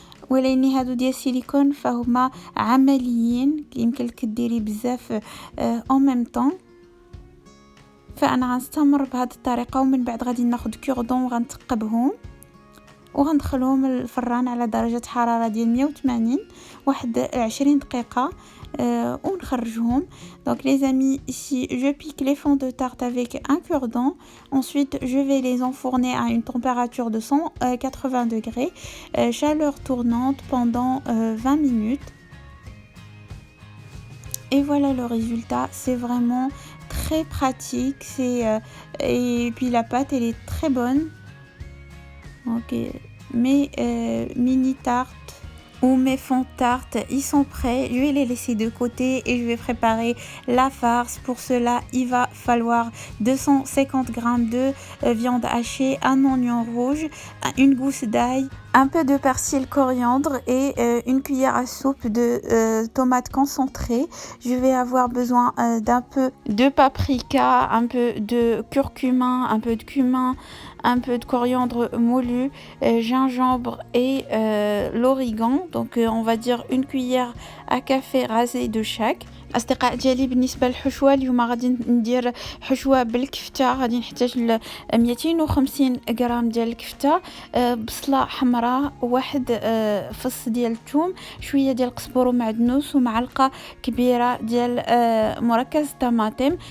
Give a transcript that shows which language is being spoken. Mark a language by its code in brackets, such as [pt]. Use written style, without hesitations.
[ar] ولكن هادو ديال السيليكون فهما عمليين، يمكن لك ديري بزاف [fr] اون ميم طون. [ar] فانا غنستمر بهذه الطريقه، ومن بعد غادي ناخذ كوردون وغنثقبهم وغندخلهم الفران على درجة حرارة ديال 180 واحد 20 دقيقة ونخرجهم. [fr] Donc les amis, ici je pique les fonds de tarte avec un cure-dent. Ensuite je vais les enfourner à une température de 180 degrés, chaleur tournante pendant 20 minutes. Et voilà le résultat, c'est vraiment très pratique, et puis la pâte elle est très bonne. Ok, mes mini tartes ou mes fonds de tarte, ils sont prêts. Je vais les laisser de côté et je vais préparer la farce. Pour cela, il va falloir 250 g de viande hachée, un oignon rouge, une gousse d'ail, un peu de persil coriandre et une cuillère à soupe de tomates concentrées. Je vais avoir besoin d'un peu de paprika, un peu de curcuma, un peu de cumin, un peu de coriandre moulu, gingembre et l'origan. Donc on va dire une cuillère à café rasée de chaque. [ar] اصدقاء ديالي بالنسبه للحشوه اليوم غادي ندير حشوه بالكفته. غادي نحتاج 250 غرام ديال الكفته، بصله حمراء، واحد فص ديال الثوم، شويه ديال القزبر ومعدنوس، ومعلقه كبيره ديال مركز الطماطم.